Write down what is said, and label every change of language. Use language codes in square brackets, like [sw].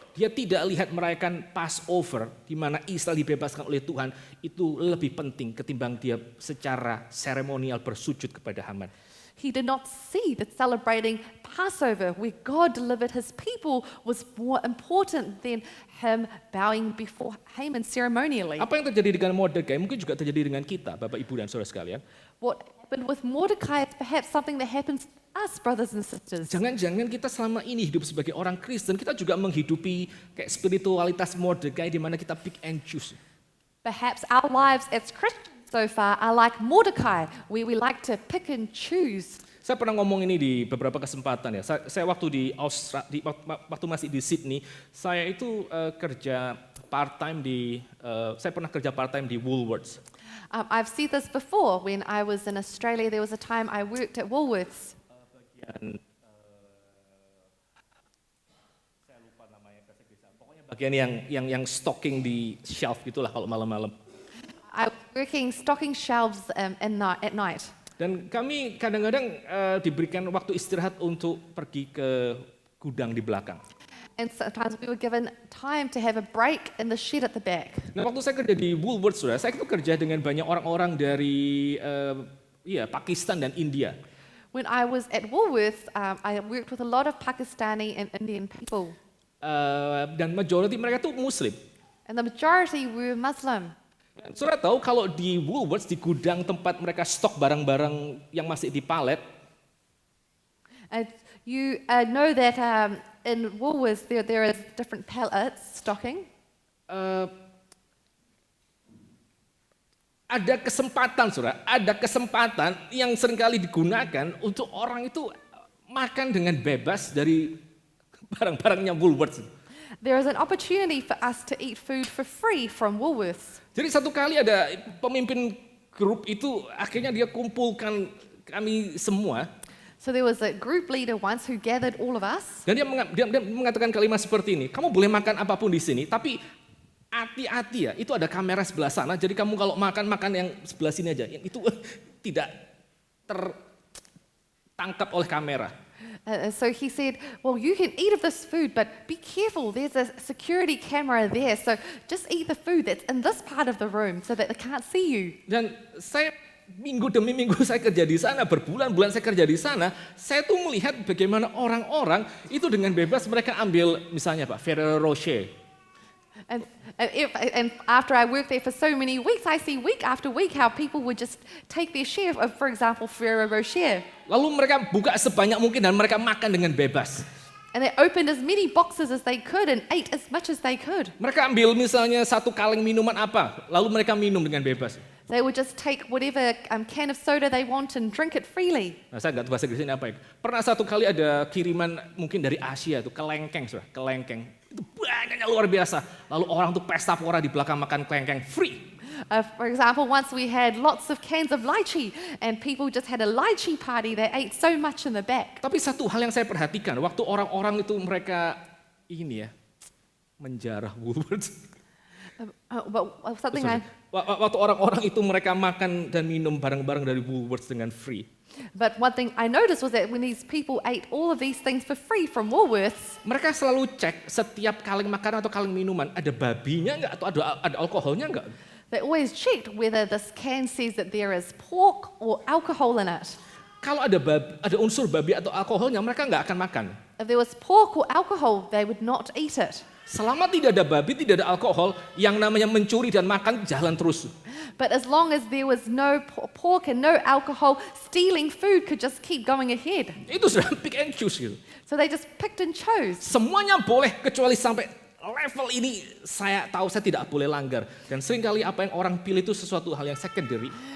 [id] Dia tidak lihat merayakan Passover di mana Israel dibebaskan oleh Tuhan itu lebih penting ketimbang dia secara seremonial bersujud kepada Haman. [en] He did not see that celebrating Passover, where God delivered his people, was more important than him bowing before Haman ceremonially. [id] Apa yang terjadi dengan Mordekai mungkin juga terjadi dengan kita, Bapak, Ibu, dan saudara sekalian. [en] What happened with Mordecai is perhaps something that happens to us, brothers and sisters. [id] Jangan-jangan kita selama ini hidup sebagai orang Kristen, kita juga menghidupi kayak spiritualitas Mordekai di mana kita [en] pick and choose. Perhaps our lives as Christians so far are like Mordecai, where we like to pick and choose. [id] Saya pernah ngomong ini di beberapa kesempatan ya. Saya waktu di Australia, waktu masih di Sydney, saya itu kerja part time saya pernah kerja part time di Woolworths. [en] I've said this before. When I was in Australia, there was a time I worked at Woolworths. [id] Saya lupa namanya bahasa Inggris. Pokoknya bagian yang stocking di shelf gitulah kalau malam-malam. [en] I was working stocking shelves at night. [id] Dan kami kadang-kadang diberikan waktu istirahat untuk pergi ke gudang di belakang. [en] And sometimes we were given time to have a break in the shed at the back. [id] Nah, waktu saya kerja di Woolworths, saya itu kerja dengan banyak orang-orang dari Pakistan dan India. [en] When I was at Woolworths, I worked with a lot of Pakistani and Indian people. [id] Dan majority mereka tuh Muslim. [en] And the majority were Muslim. [id] Saudara tahu kalau di Woolworths, di gudang tempat mereka stok barang-barang yang masih di palet, [en] And you know that in Woolworths there is different pallets stocking. [id] Ada kesempatan yang seringkali digunakan untuk orang itu makan dengan bebas dari barang-barangnya Woolworths. [en] There is an opportunity for us to eat food for free from Woolworths. [id] Jadi satu kali ada pemimpin grup itu akhirnya dia kumpulkan kami semua. [en] So there was a group leader once who gathered all of us. [id] Dan dia mengatakan kalimat seperti ini, kamu boleh makan apapun di sini, tapi hati-hati ya, itu ada kamera sebelah sana, jadi kamu kalau makan yang sebelah sini aja. Itu tidak tertangkap oleh kamera. [en] So he said, well, you can eat of this food, but be careful. There's a security camera there. So just eat the food that's in this part of the room so that they can't see you. [id] Dan saya minggu demi minggu saya kerja di sana, berbulan-bulan saya kerja di sana, saya tuh melihat bagaimana orang-orang itu dengan bebas mereka ambil misalnya Pak Ferrero Rocher. [en] And after I worked there for so many weeks, I see week after week how people would just take their share of, for example, Ferrero Rocher. [id] Lalu mereka buka sebanyak mungkin dan mereka makan dengan bebas. [en] And they opened as many boxes as they could and ate as much as they could. [id] Mereka ambil misalnya satu kaleng minuman apa, lalu mereka minum dengan bebas. [en] They would just take whatever can of soda they want and drink it freely. [id] Nah, saya nggak tahu bahasa Inggrisnya apa ya. Pernah satu kali ada kiriman mungkin dari Asia itu kelengkeng, kelengkeng. Itu banyaknya luar biasa. Lalu orang tuh pesta pora di belakang makan kelengkeng free. [en] For example, once we had lots of cans of lychee and people just had a lychee party. They ate so much in the back. [id] Tapi satu hal yang saya perhatikan, waktu orang-orang itu mereka ini ya, menjarah Woolworths. [en] But something [id] Waktu orang-orang itu mereka makan dan minum barang-barang dari Woolworths dengan free. [en] But one thing I noticed was that when these people ate all of these things for free from Woolworths, [id] mereka selalu cek setiap kaleng makanan atau kaleng minuman, ada babinya nggak atau ada alkoholnya nggak? [en] they always checked whether this can says that there is pork or alcohol in it. [id] Kalau ada unsur babi atau alkoholnya, mereka nggak akan makan. [en] If there was pork or alcohol, they would not eat it. [id] Selama tidak ada babi, tidak ada alkohol, yang namanya mencuri dan makan jalan terus. [en] But as long as there was no pork and no alcohol, stealing food could just keep going ahead. [id] Itu sudah [en] pick and choose [id] gitu. [en] So they just picked and chose. [id] Semuanya boleh kecuali sampai level ini saya tahu saya tidak boleh langgar. Dan seringkali apa yang orang pilih itu sesuatu hal yang secondary.